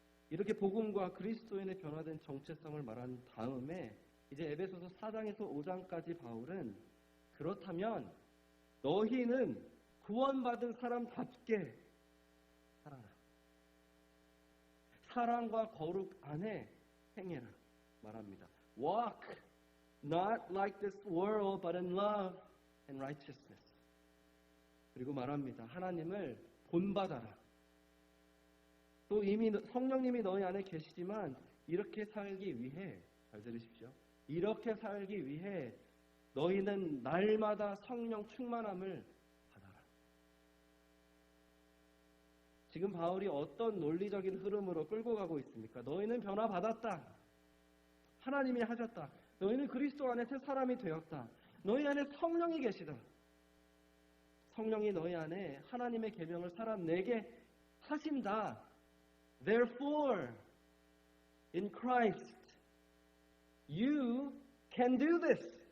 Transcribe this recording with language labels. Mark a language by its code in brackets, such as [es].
[ko] 이렇게 복음과 그리스도인의 변화된 정체성을 말한 다음에 이제 에베소서 4장에서 5장까지 바울은 그렇다면 너희는 구원받은 사람답게 살아라. 사랑과 거룩 안에 행해라 말합니다. [en] Walk not like this world but in love and righteousness. [ko] 그리고 말합니다. 하나님을 본받아라. 또 이미 성령님이 너희 안에 계시지만 이렇게 살기 위해, 잘 들으십시오. 이렇게 살기 위해 너희는 날마다 성령 충만함을 받아라. 지금 바울이 어떤 논리적인 흐름으로 끌고 가고 있습니까? 너희는 변화받았다. 하나님이 하셨다. 너희는 그리스도 안에 새 사람이 되었다. 너희 안에 성령이 계시다. 성령이 너희 안에 하나님의 계명을 살아내게 하신다. [en] Therefore, in Christ, you can do this.